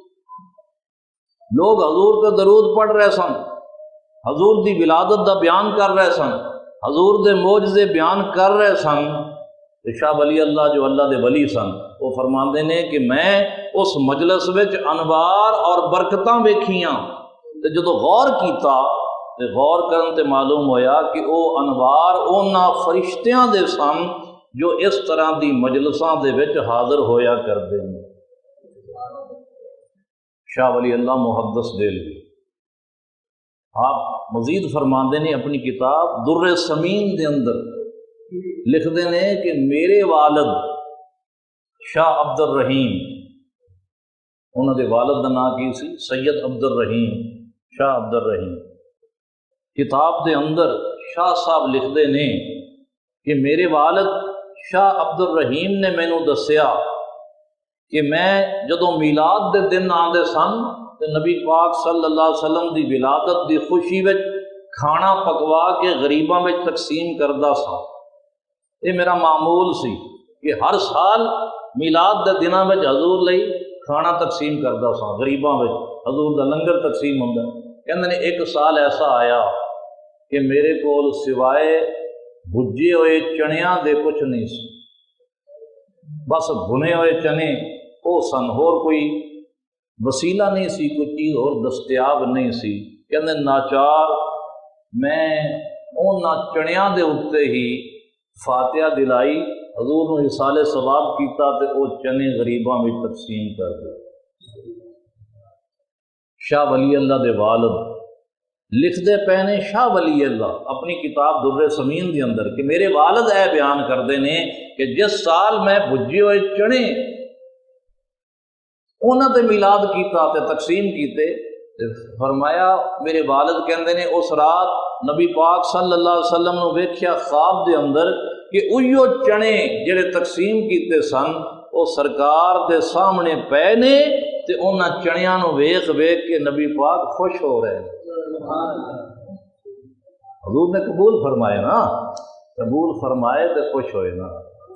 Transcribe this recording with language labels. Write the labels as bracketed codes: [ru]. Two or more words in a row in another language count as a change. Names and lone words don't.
[pa] لوگ حضور کا درود پڑھ رہے سن، حضور دی ولادت دا بیان کر رہے سن، حضور دے معجزے بیان کر رہے سن۔ شاہ ولی اللہ جو اللہ دے ولی سن وہ فرماندے نے کہ میں اس مجلس وچ انوار اور برکتاں ویکھیاں تے جدوں غور کیتا تے غور کرن تے معلوم ہویا کہ او انوار انہاں فرشتیاں دے سن جو اس طرح دی مجلساں دے وچ حاضر ہویا کردے ہیں۔ شاہ ولی اللہ محدث دہلوی آپ مزید فرماندے نے اپنی کتاب در ثمین دے اندر [ur] لکھتے ہیں کہ میرے والد [pa] شاہ عبد الرحیم، انہوں دے والد کا نام کی سی سید عبد الرحیم شاہ عبد الرحیم، کتاب دے اندر شاہ صاحب [ur] لکھتے ہیں کہ میرے والد [pa] شاہ عبد الرحیم نے مینوں دسیا کہ میں جدوں میلاد دے دن آندے سن تے نبی پاک [ar] صلی اللہ علیہ وسلم [pa] دی ولادت دی خوشی وچ کھانا پکوا کے غریباں وچ تقسیم کردا سا۔ یہ میرا معمول سی کہ ہر سال میلاد دے دناں وچ حضور لئی کھانا تقسیم کردا سا، غریباں وچ حضور دا لنگر تقسیم ہوندا۔ کہندے نے ایک سال ایسا آیا کہ میرے کول سوائے بھجے ہوئے چنیاں دے کچھ نہیں سی، بس بھنے ہوئے چنے وہ سن، ہور کوئی وسیلہ نہیں سی، کوئی چیز اور دستیاب نہیں سی۔ کہندے ناچار میں انہاں چنیاں دے اُتے ہی فاتحہ دلائی، حضور نے اصال ثواب کیتا تے وہ چنے غریباں میں تقسیم کر دے۔ شاہ ولی اللہ دے والد لکھتے پے نے شاہ ولی اللہ اپنی کتاب در ثمین دے اندر کہ میرے والد اے بیان کردے نے کہ جس سال میں بھجے ہوئے چنے انہاں تے میلاد کیتا تے تقسیم کیتے، فرمایا میرے والد کہندے نے اس رات نبی پاک [ar] صلی اللہ علیہ وسلم [pa] نے ویکھیا خواب دے اندر کہ اوہیو چنے جڑے تقسیم کیتے سن وہ سرکار دے سامنے پے نے تے انہاں چنیاں نو ویکھ ویکھ کے نبی پاک [ur] خوش ہو رہے ہیں۔ [pa] حضور نے قبول فرمائے نا، قبول فرمائے تے خوش ہوئے نا۔